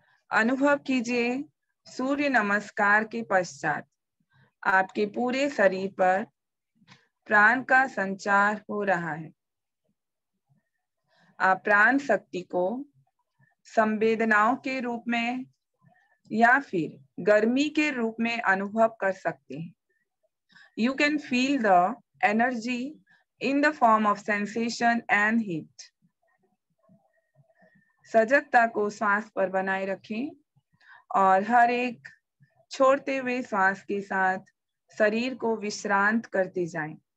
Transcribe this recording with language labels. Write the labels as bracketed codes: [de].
[hi] अनुभव कीजिए सूर्य नमस्कार के पश्चात आपके पूरे शरीर पर प्राण का संचार हो रहा है। आप प्राण शक्ति को संवेदनाओं के रूप में या फिर गर्मी के रूप में अनुभव कर सकते हैं। [en] You can feel the energy in the form of sensation and heat. [hi] सजगता को श्वास पर बनाए रखें और हर एक छोड़ते हुए श्वास के साथ शरीर को विश्रांत करते जाएं।